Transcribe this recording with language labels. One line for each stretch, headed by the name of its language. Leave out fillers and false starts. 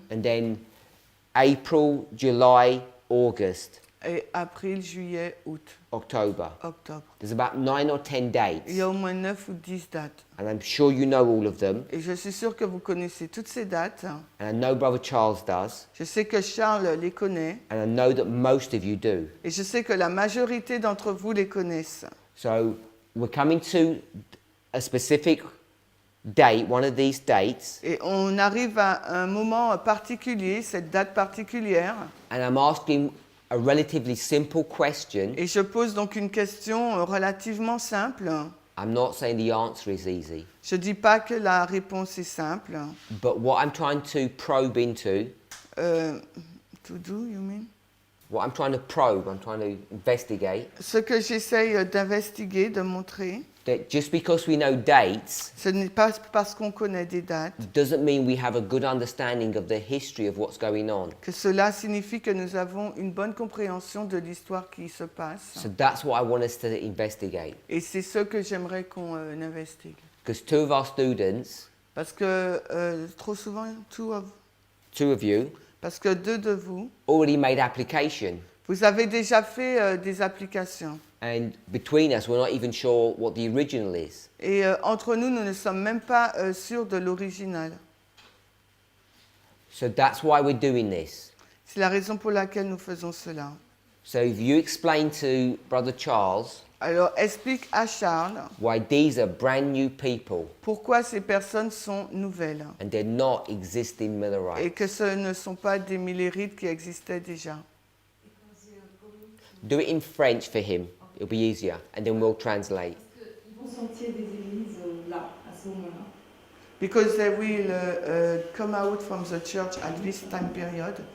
English: and then April, July, August,
French: et avril, juillet, août,
English: October.
French: octobre.
English: There's about 9 or 10 dates,
French: Il y a au moins 9 ou 10 dates.
English: and I'm sure you know all of them,
French: Et je suis sûr que vous connaissez toutes ces dates.
English: and I know Brother Charles does,
French: Je sais que Charles les connaît.
English: and I know that most of you do.
French: Et je sais que la majorité d'entre vous les connaissent.
English: So we're coming to a specific date, one of these dates,
French: Et on arrive à un moment particulier, cette date particulière.
English: and I'm asking a relatively simple question.
French: Et je pose donc une question relativement simple.
English: I'm not saying the answer is easy,
French: Je ne dis pas que la réponse est simple.
English: but what I'm trying to probe into, To do, you mean? what I'm trying to probe, I'm trying to investigate,
French: Ce que j'essaye d'investiguer, de montrer,
English: that just because we know dates
French: ce n'est pas parce qu'on connaît des dates
English: doesn't mean we have a good understanding of the history of what's going on.
French: que cela signifie que nous avons une bonne compréhension de l'histoire qui se passe.
English: So that's what I want us to investigate.
French: Et c'est ce que j'aimerais qu'on investigue.
English: Because two of our students,
French: Parce que trop souvent,
English: two of you,
French: parce que 2 de vous,
English: already made application.
French: vous avez déjà fait des applications.
English: And between us, we're not even sure what the original is.
French: Et entre nous, nous ne sommes même pas sûrs de l'original.
English: So that's why we're doing this.
French: C'est la raison pour laquelle nous faisons cela.
English: So if you explain to Brother Charles
French: Alors, explique à Charles
English: why these are brand new people
French: pourquoi ces personnes sont nouvelles
English: and they're not existing
French: et
English: Millerites.
French: que ce ne sont pas des Millérites qui existaient déjà.
English: Do it in French for him. It'll be easier. And then we'll translate.
French: Ils vont sortir des églises là, à ce moment-là.
English: Because they will come out from the church at this time period.